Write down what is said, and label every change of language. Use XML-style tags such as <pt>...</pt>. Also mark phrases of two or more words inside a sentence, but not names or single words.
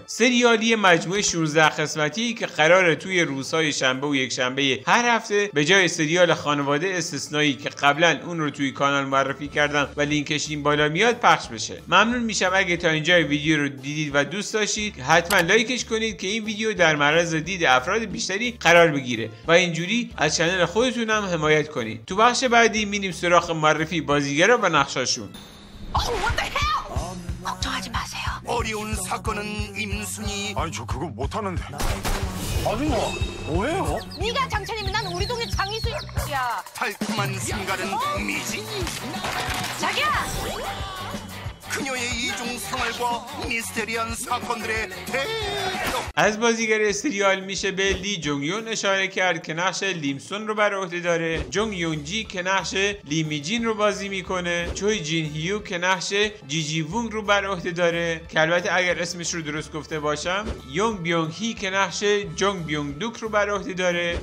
<fa>سریالی مجموعه 16 قسمتی که قراره توی روزهای شنبه و یک شنبه هر هفته به جای سریال خانواده استثنایی که قبلا اون رو توی کانال معرفی کردم و لینکش این بالا میاد پخش بشه. ممنون میشم اگه تا اینجا ویدیو رو دیدید و دوست داشتید حتما لایکش کنید که این ویدیو در معرض دید افراد بیشتری قرار بگیره و اینجوری از چنل خودتون هم حمایت کنید. تو بخش بعدی میریم سراغ معرفی بازیگرا و نقشاشون.</fa> <ko>걱정하지 마세요. 어려운 사건은 임순이. 아니 저 그거 못하는데. 아줌마 뭐예요? 네가 장천이면 난 우리 동네 장이수야. 달콤한 순간은 미진이. 자기야. 그녀의 이중 생활과 미스테리한 사건들의 대표.</ko> <fa>از بازیگر سریال میشه به لی جونگ یون اشاره کرد که نقش لیمسون رو بر عهده داره. جونگ یون جی که نقش لی می جین رو بازی میکنه. چوی جین هیو که نقش جی جی وونگ رو بر عهده داره که البته اگر اسمش رو درست گفته باشم. یونگ بیونگ هی که نقش جونگ بیونگ دوک رو بر عهده داره.</fa>